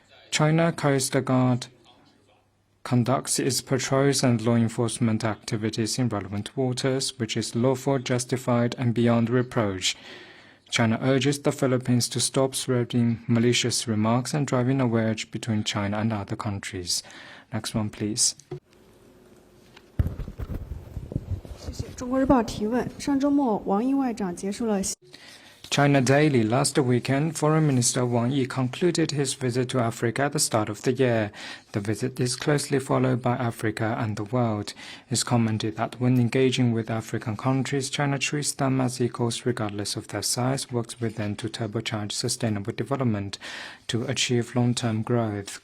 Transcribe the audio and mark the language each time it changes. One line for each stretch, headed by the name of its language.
English: China Coast Guard conducts its patrols and law enforcement activities in relevant waters, which is lawful, justified, and beyond reproach. China urges the Philippines to stop spreading malicious remarks and driving a wedge between China and other countries. Next one, please.
Chinese: 谢谢。中国日报提问：上周末，王毅外长结束了。
English: China Daily. Last weekend, Foreign Minister Wang Yi concluded his visit to Africa at the start of the year. The visit is closely followed by Africa and the world. It's commented that when engaging with African countries, China treats them as equals regardless of their size, works with them to turbocharge sustainable development to achieve long-term growth.